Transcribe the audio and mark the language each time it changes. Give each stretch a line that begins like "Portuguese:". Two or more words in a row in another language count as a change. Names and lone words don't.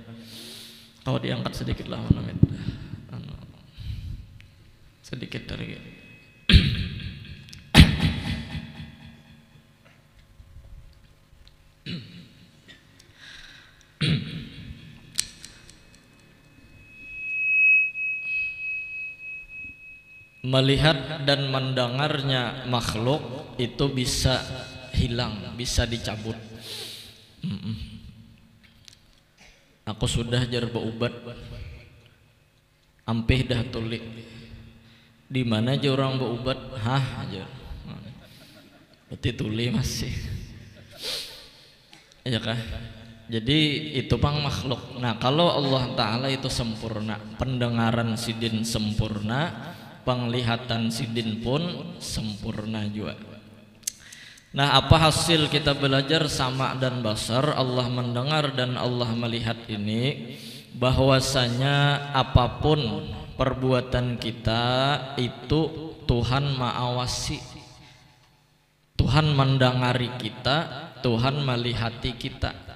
Indonesian: Kalau diangkat sedikit lah, sedikit dari melihat dan mendengarnya makhluk itu bisa hilang, bisa dicabut.
Banjar: Aku sudah jar berobat, ampih dah tulik.
Indonesian: Di mana aja orang berobat? Hah aja. Berarti tuli masih.
Banjar: Ya kah? Jadi itu pang makhluk.
Indonesian: Nah kalau Allah Ta'ala itu sempurna, pendengaran sidin sempurna, penglihatan sidin pun sempurna juga. Nah, apa hasil kita belajar sama dan basar, Allah mendengar dan Allah melihat ini? Bahwasanya apapun perbuatan kita itu Tuhan mengawasi, Tuhan mendengari kita, Tuhan melihati kita.